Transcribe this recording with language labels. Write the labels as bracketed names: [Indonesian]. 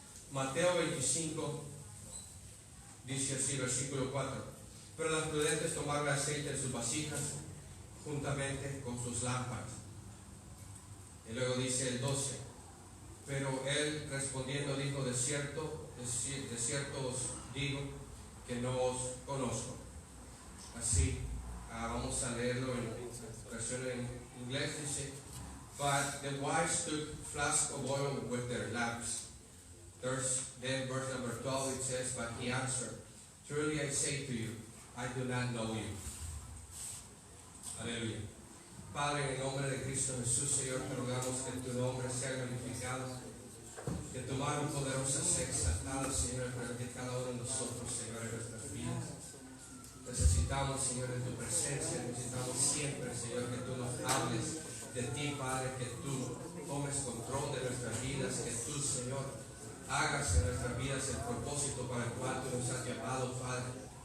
[Spanish] Mateo 25 dice así, versículo 4: pero los prudentes tomaron aceite en sus vasijas juntamente con sus lámparas. Y luego dice el 12: pero él respondiendo dijo, de cierto os digo que no os conozco. Así, vamos a leerlo en versión en inglés. [English] Dice: but the wise took flasks of oil with their lamps. Then verse number 12 it says, but he answered, truly I say to you, I do not know you. [Spanish] Aleluya. Padre, en el nombre de Cristo Jesús, Señor, te rogamos que tu nombre sea glorificado, que tu mano poderosa sea exaltada, Señor, de cada uno de nosotros, Señor, en nuestras vidas. Necesitamos, Señor, de tu presencia, necesitamos siempre, Señor, que tú nos hables de ti, Padre, que tú tomes control de nuestras vidas, que tú, Señor, hagas en nuestras vidas el propósito para el cual tú nos has llamado, Padre.